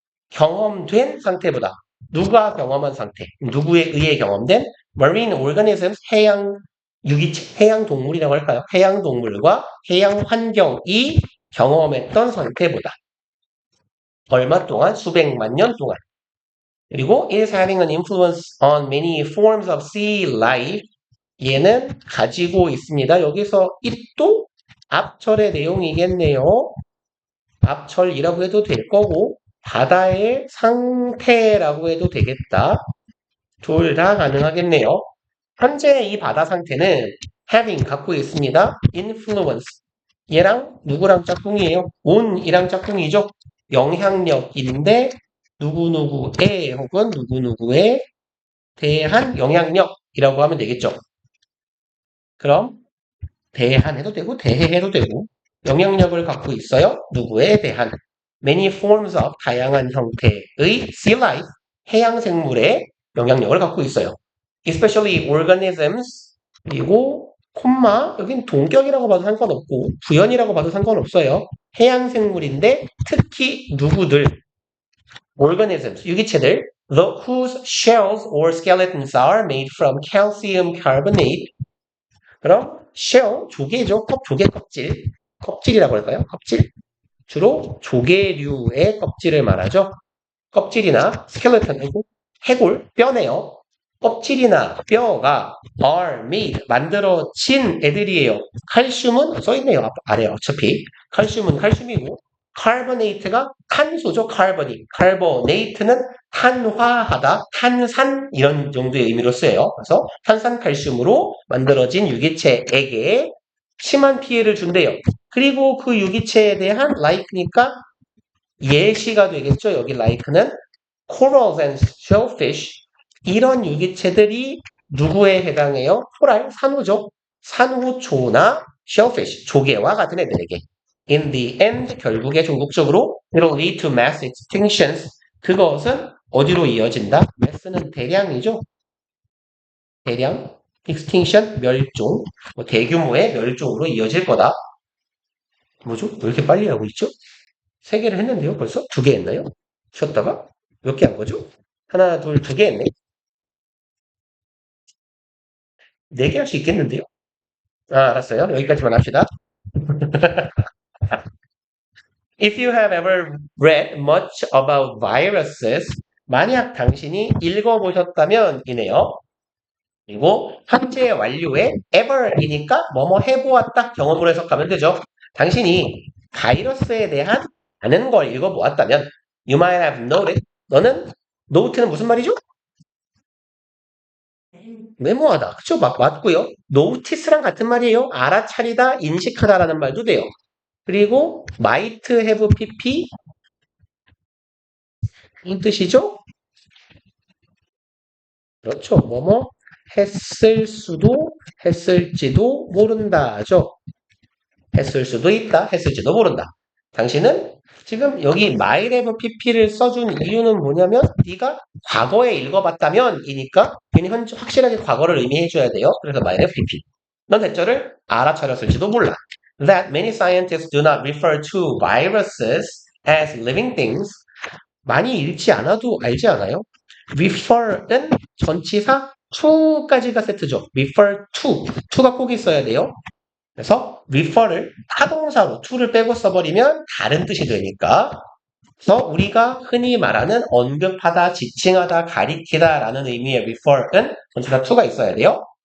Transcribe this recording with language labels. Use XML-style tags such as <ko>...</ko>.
<ko>경험된 상태보다. 누가 경험한 상태? 누구에 의해 경험된?</ko> <en>marine organisms,</en> <ko>해양 유기체, 해양 동물이라고 할까요? 해양 동물과 해양 환경이 경험했던 상태보다. 얼마 동안? 수백만 년 동안.</ko> <en>그리고 it is having an influence on many forms of sea life.</en> <ko>얘는 가지고 있습니다. 여기서 it도 앞철의 내용이겠네요. 앞철이라고 해도 될 거고 바다의 상태라고 해도 되겠다. 둘 다 가능하겠네요. 현재 이 바다 상태는 having 갖고 있습니다.</ko> <en>influence.</en> <ko>얘랑 누구랑 짝꿍이에요? on이랑 짝꿍이죠. 영향력인데 누구누구에 혹은 누구누구에 대한 영향력이라고 하면 되겠죠. 그럼 대한 해도 되고 대해 해도 되고 영향력을 갖고 있어요. 누구에 대한</ko> <en>many forms of</en> <ko>다양한 형태의</ko> <en>sea life</en> <ko>해양 생물의 영향력을 갖고 있어요.</ko> <en>especially organisms</en> <ko>그리고 콤마 여긴 동격이라고 봐도 상관없고 부연이라고 봐도 상관없어요. 해양 생물인데 특히 누구들</ko> <en>organisms</en> <ko>유기체들</ko> <en>whose shells or skeletons are made from calcium carbonate.</en> <ko>그럼 shell 조개죠. 조개 껍질. 껍질이라고 할까요? 껍질. 주로 조개류의 껍질을 말하죠. 껍질이나 skeleton, 해골, 뼈네요. 껍질이나 뼈가 are made, 만들어진 애들이에요. 칼슘은 써있네요. 아래 어차피. 칼슘은 칼슘이고 carbonate가 탄소죠. carbonate는 탄화하다, 탄산 이런 정도의 의미로 쓰여요. 그래서 탄산칼슘으로 만들어진 유기체에게 심한 피해를 준대요. 그리고 그 유기체에 대한 like니까 예시가 되겠죠. 여기 like는</ko> <en>corals and shellfish</en> <ko>이런 유기체들이 누구에 해당해요? 코랄, 산호죠. 산호초나 shellfish, 조개와 같은 애들에게.</ko> <en>In the end,</en> <ko>결국에 종국적으로</ko> <en>it'll lead to mass extinctions.</en> <ko>그것은 어디로 이어진다? mass는 대량이죠. 대량, extinction, 멸종, 대규모의 멸종으로 이어질 거다. 뭐죠? 왜 이렇게 빨리 하고 있죠? 3개를 했는데요, 벌써? 2개 했나요? 쉬었다가? 몇 개 한 거죠? 하나, 둘, 2개 했네. 4개 할 수 있겠는데요? 알았어요. 여기까지만 합시다.</ko> <en>If you have ever read much about viruses,</en> <ko>만약 당신이 읽어보셨다면 이네요. 그리고 현재 완료에 ever이니까 뭐뭐 해보았다 경험으로 해석하면 되죠. 당신이 바이러스에 대한 많은 걸 읽어보았다면</ko> <en>You might have noted.</en> <ko>너는 note는 무슨 말이죠? 메모하다. 그쵸? 맞고요. notice랑 같은 말이에요. 알아차리다, 인식하다라는 말도 돼요. 그리고 might have pp 무슨 뜻이죠? 그렇죠. 뭐뭐 했을 수도 했을지도 모른다죠. 했을 수도 있다, 했을지도 모른다. 당신은 지금 여기 might have pp를 써준 이유는 뭐냐면 네가 과거에 읽어봤다면 이니까 괜히 확실하게 과거를 의미해줘야 돼요. 그래서 might have pp. 넌 대절을 알아차렸을지도 몰라.</ko> <en>That many scientists do not refer to viruses as living things.</en> <ko>많이 읽지 않아도 알지 않아요? refer은 전치사 to까지가 세트죠. refer to가 꼭 있어야 돼요. 그래서 refer를 타동사로 to를 빼고 써버리면 다른 뜻이 되니까 그래서 우리가 흔히 말하는 언급하다, 지칭하다, 가리키다 라는 의미의 refer은 전치사 to가 있어야 돼요.</ko>